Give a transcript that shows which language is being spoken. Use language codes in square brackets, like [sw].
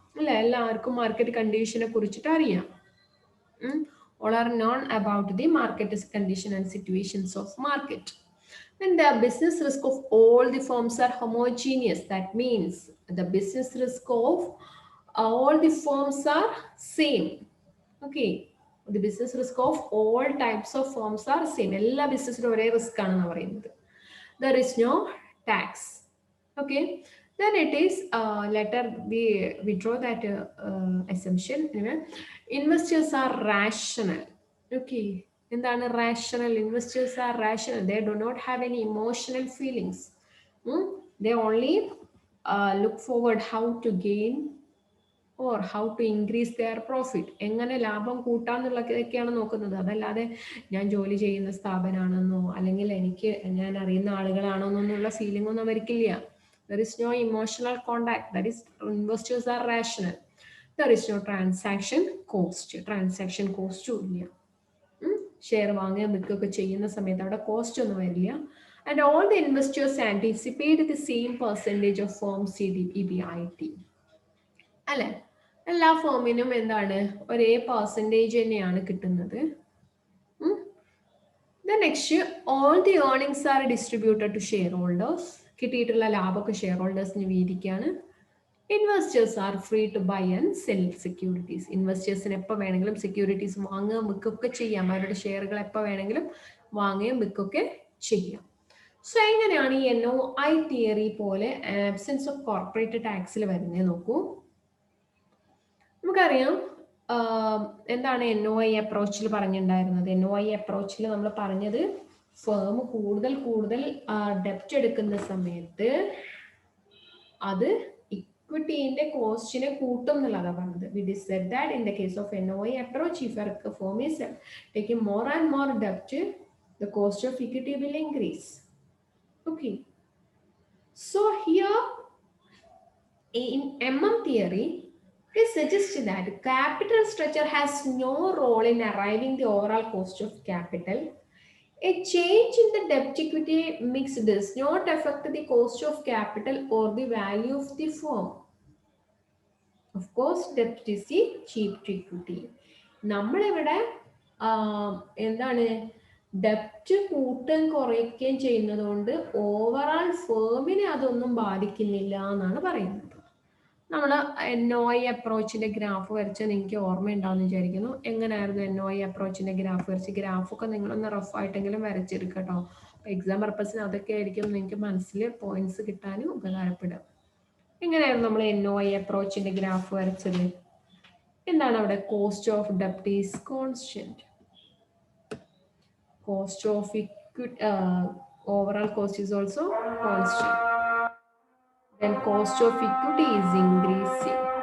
[ml] അല്ലെ, എല്ലാവർക്കും മാർക്കറ്റ് കണ്ടീഷനെ കുറിച്ചിട്ട് അറിയാം. [en] all are known about the market condition and situations of market. Then the business risk of all the firms are homogeneous. That means the business risk of all the firms are same. Okay, the business risk of all types of firms are same. [ml] Ella business ore risk aanu parayunnathu. [en] There is no tax. Okay, then it is later we draw that assumption. Anyway, investors are rational. Okay, എന്താണ് rational? Investors are rational. They do not have any emotional feelings. They only look forward how to gain or how to increase their profit. [ml] എങ്ങനെ ലാഭം കൂട്ടാന്നുള്ളതൊക്കെയാണ് നോക്കുന്നത്. അതല്ലാതെ ഞാൻ ജോലി ചെയ്യുന്ന സ്ഥാപനമാണെന്നോ അല്ലെങ്കിൽ ഞാൻ അറിയുന്ന ആളുകളാണോ എന്നുള്ള ഫീലിംഗ് ഒന്നും അവർക്കില്ല. [en] There is no emotional contact. That is, investors are rational. There is no transaction cost. Transaction cost ഇല്ല. [ml] ഷെയർ വാങ്ങുകയും വിൽക്കുകയൊക്കെ ചെയ്യുന്ന സമയത്ത് അവിടെ കോസ്റ്റ് ഒന്നും വരില്ല. [en] And all the investors anticipate the same percentage of firms EBIT. [ml] അല്ലെ, എല്ലാ ഫേമിനും എന്താണ് ഒരേ പെർസെൻറ്റേജ് തന്നെയാണ് കിട്ടുന്നത്. [en] Next, all the earnings are distributed to share holders. [ml] കിട്ടിയിട്ടുള്ള ലാഭമൊക്കെ share ഹോൾഡേഴ്സിന് വീതിക്കാണ്. [en] Investors are free to buy and sell securities. [ml] ഇൻവെസ്റ്റേഴ്സിന് എപ്പോൾ വേണമെങ്കിലും സെക്യൂരിറ്റീസ് വാങ്ങുകയും വിൽക്കുകയൊക്കെ ചെയ്യാം. അവരുടെ ഷെയറുകൾ എപ്പോൾ വേണമെങ്കിലും വാങ്ങുകയും വിൽക്കുകയൊക്കെ ചെയ്യാം. സോ എങ്ങനെയാണ് ഈ NOI തിയറി പോലെ ആബ്സെൻസ് ഓഫ് കോർപ്പറേറ്റ് ടാക്സിൽ വരുന്നത് നോക്കൂ. നമുക്കറിയാം എന്താണ് NOI അപ്രോച്ചിൽ പറഞ്ഞിട്ടുണ്ടായിരുന്നത്. NOI അപ്രോച്ചിൽ നമ്മൾ പറഞ്ഞത് ഫേം കൂടുതൽ ഡെപ്റ്റ് എടുക്കുന്ന സമയത്ത് അത് ഇക്വിറ്റിന്റെ കോസ്റ്റിനെ കൂട്ടും എന്നുള്ളതാണ് പറഞ്ഞത്. [en] We said that in the case of NOI approach, if a firm is taking more and more debt, the cost of equity will increase. Okay. So here in theory, it suggests that capital structure has no role in arriving the overall cost of capital. A change in the debt equity mix does not affect the cost of capital or the value of the firm. Of course, debt is the cheap to equity. [ml] നമ്മളിവിടെ എന്താണ് ഡെപ്റ്റ് കൂട്ടുകയും കുറയ്ക്കുകയും ചെയ്യുന്നത് കൊണ്ട് overall ഫേമിനെ അതൊന്നും ബാധിക്കുന്നില്ല എന്നാണ് പറയുന്നത്. നമ്മൾ NOI അപ്രോച്ചിന്റെ ഗ്രാഫ് വരച്ച് നിങ്ങൾക്ക് ഓർമ്മയുണ്ടാവുമെന്ന് വിചാരിക്കുന്നു. എങ്ങനെയായിരുന്നു NOI അപ്രോച്ചിന്റെ ഗ്രാഫ് വരച്ച്? ഗ്രാഫൊക്കെ നിങ്ങളൊന്ന് റഫായിട്ടെങ്കിലും വരച്ചെടുക്കുക കേട്ടോ. എക്സാം പർപ്പസിന് അതൊക്കെ ആയിരിക്കും നിങ്ങൾക്ക് മനസ്സിൽ പോയിന്റ്സ് കിട്ടാനും ഉപകാരപ്പെടുക. എങ്ങനെയായിരുന്നു നമ്മൾ NOI അപ്രോച്ചിന്റെ ഗ്രാഫ് വരച്ചത്? എന്താണ് അവിടെ? [en] Cost of ഡെപ്റ്റ് is constant, cost of equity overall cost is also constant, then cost of equity is increasing.